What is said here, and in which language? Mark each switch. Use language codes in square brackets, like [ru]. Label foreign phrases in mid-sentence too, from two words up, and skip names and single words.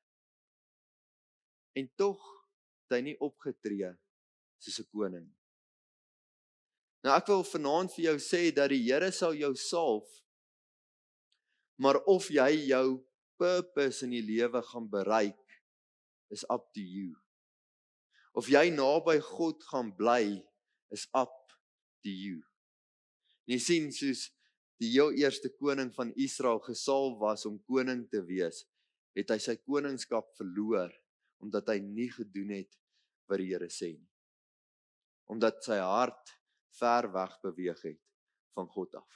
[af] En tog het hy nie opgetree soos 'n koning. Nou ek wil vanaand vir jou sê dat die Here sal jou salf, maar of jy jou purpose in die lewe gaan bereik, [en] is up to you. [af] Of jy naby God gaan bly, [en] is up to you. [af] En jy sien, soos die heel eerste koning van Israel gesalf was om koning te wees, het hy sy koningskap verloor, omdat hy nie gedoen het wat die Here sê nie. Omdat sy hart ver weg beweeg het van God af.